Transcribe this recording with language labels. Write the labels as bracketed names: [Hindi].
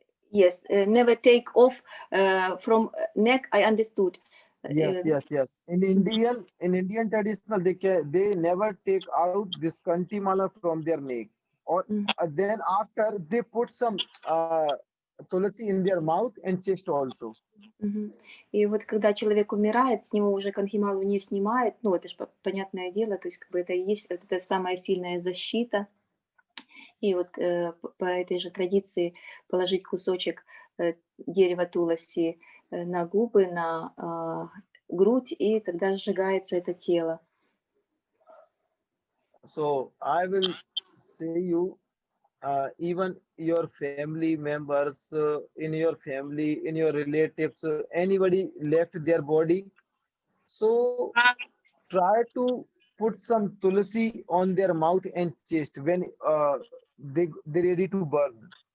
[English] Yes, never take off from neck. I understood. Yes. In Indian traditional, they never take out this kanti mala from their neck, or then after they put some tulsi in their mouth and chest also. Мгм. [Russian] И вот когда человек умирает, с него уже канхималу не снимают, ну это же понятное дело, то есть как бы это и есть вот эта самая сильная защита. И вот по этой же традиции положить кусочек дерева туласи на губы, на грудь, и тогда сжигается это тело. [English] So I will say you, even your family members, in your family, in your relatives, anybody left their body. So try to put some tulsi on their mouth and chest when they ready to burn.